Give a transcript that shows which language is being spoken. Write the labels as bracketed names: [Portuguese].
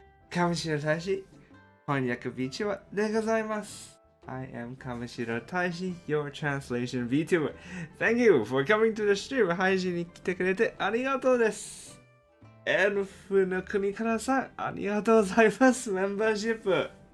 [Japanese] 上白大使翻訳 VTuber でございます。 [English] I am 上白大使 Your Translation VTuber. Thank you for coming to the stream. [Japanese] 配信に来てくれてありがとうです。エルフの国からさん、ありがとうございます。メンバーシップ。